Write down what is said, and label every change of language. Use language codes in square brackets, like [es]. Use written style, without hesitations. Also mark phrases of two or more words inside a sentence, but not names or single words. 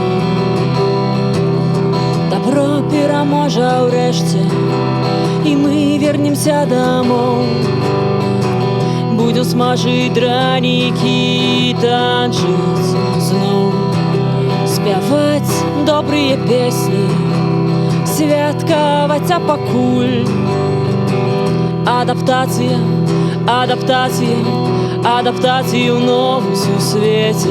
[be] Добро пераможа ўрэшце, і мы [ru] вернемся домой. [be] Будем смажыць дранікі, танчыць зноў, спяваць добрыя песні, святкаваць, а пакуль адаптацыя, адаптацыя, адаптацыю ў новым сусвеце.